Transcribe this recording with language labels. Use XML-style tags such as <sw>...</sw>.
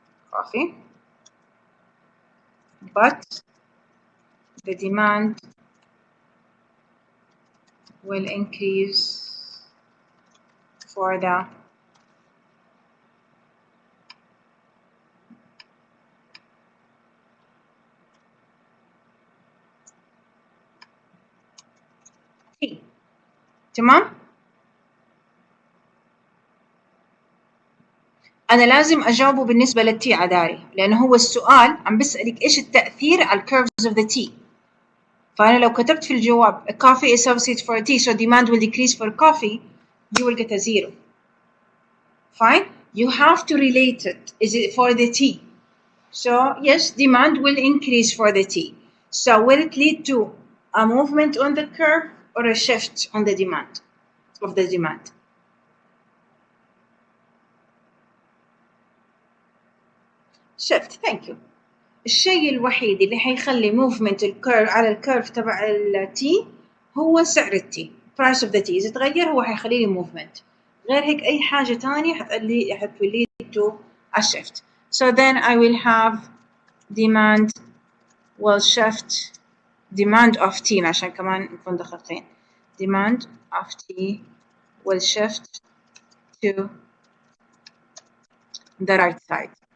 <en>coffee, but the demand will increase for the tea.</en> <ar>تمام؟ أنا لازم أجاوبه بالنسبة للتي عداري، لأنه هو السؤال عم بسألك إيش التأثير على curves of the tea.</ar> <en>فأنا لو كتبت في الجواب a coffee is substitute for tea so demand will decrease for coffee, you will get a 0. Fine? You have to relate it. Is it for the tea? So yes, demand will increase for the tea. So will it lead to a movement on the curve or a shift on the demand of the demand? Shift. Thank you.</en> <ar>الشيء الوحيد اللي حيخلي movement الكيرف على الكيرف تبع التي هو سعر التي. price of the tea إذا تغير هو حيخلي لي movement. غير هيك أي حاجة تانية حتولي to a shift.</ar> <en>So then I will have demand will shift demand of tea عشان كمان نكون دقيقين. Demand of tea will shift to the right side.</en>